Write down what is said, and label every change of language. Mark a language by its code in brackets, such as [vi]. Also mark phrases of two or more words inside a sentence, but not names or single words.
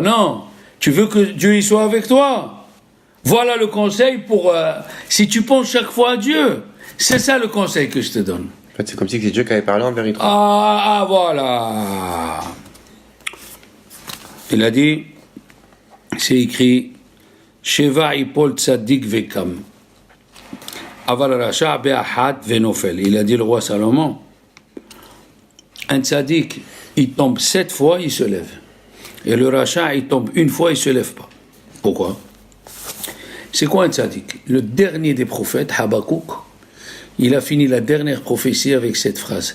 [fr] Non, tu veux que Dieu soit avec toi. Voilà le conseil pour si tu penses chaque fois à Dieu. C'est ça le conseil que je te donne. En fait, c'est comme si c'est Dieu qui avait parlé en vérité. Voilà. Il a dit, c'est écrit, [he] שבע יפול צדיק וקם. אבל רשע באחד ונופל. [fr] Il a dit le roi Salomon, un tzadik, il tombe 7 fois, il se lève. Et le rachat, il tombe une fois, il ne se lève pas. Pourquoi? C'est quoi un tzadik? Le dernier des prophètes, Habakouk, il a fini la dernière prophétie avec cette phrase.